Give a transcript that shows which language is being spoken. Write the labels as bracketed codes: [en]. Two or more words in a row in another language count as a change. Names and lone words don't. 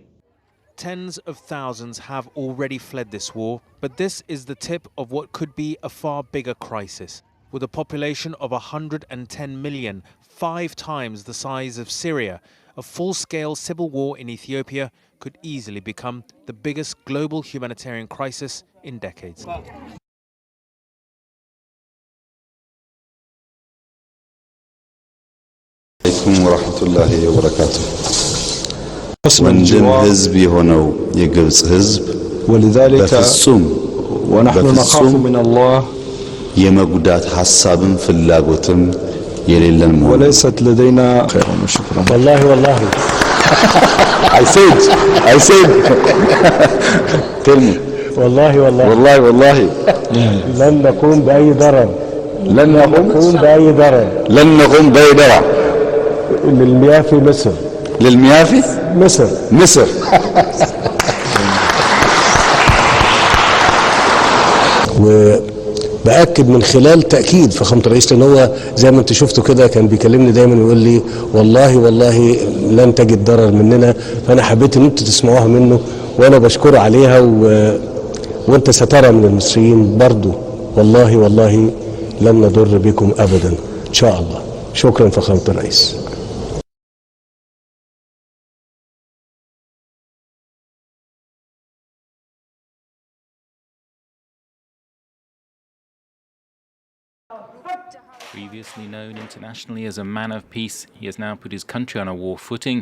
[en] Tens of thousands have already fled this war, but this is the tip of what could be a far bigger crisis. With a population of 110 million, 5 times the size of Syria, a full-scale civil war in Ethiopia could easily become the biggest global humanitarian crisis in decades. [ar] السلام عليكم ورحمة الله وبركاته. [am] ወንድም ህዝብ የሆነው የግብጽ ህዝብ በፍጹም የመጉዳት ሐሳብም ፍላጎትም የሌለን መሆኑ [ar] وليست لدينا خير وشكرا والله [en] I said tell me [ar] والله لن نقوم بأي ضرر لن نقوم بأي ضرر للمياه في مصر مصر وبأكد من خلال تأكيد فخامة الرئيس لأن هو زي ما انت شفتوا كده كان بيكلمني دايما ويقول لي والله لن تجد ضرر مننا فأنا حبيت ان انتوا تسمعوها منه وأنا بشكره عليها وانت سترى من المصريين برضو والله لن نضر بكم أبدا إن شاء الله. شكرا فخامة الرئيس. [en] Previously known internationally as a man of peace, he has now put his country on a war footing.